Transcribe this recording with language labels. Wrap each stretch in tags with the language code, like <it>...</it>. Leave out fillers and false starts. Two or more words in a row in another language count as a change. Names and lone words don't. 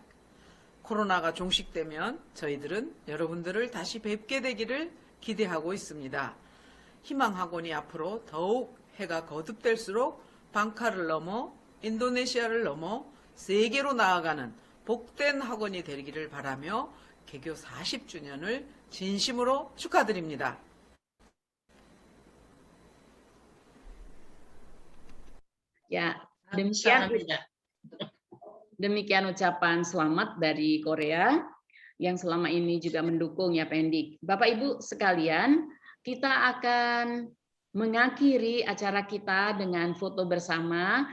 <ko>코로나가 종식되면 저희들은 여러분들을 다시 뵙게 되기를 기대하고 있습니다. 희망학원이 앞으로 더욱 해가 거듭될수록 방카를 넘어 인도네시아를 넘어 세계로 나아가는 복된 학원이 되기를 바라며 개교 40주년을 진심으로 축하드립니다.</ko> <id>Ya, demikian ucapan selamat dari Korea yang selama ini juga mendukung Yapendik. Bapak Ibu sekalian, kita akan mengakhiri acara kita dengan foto bersama.</id>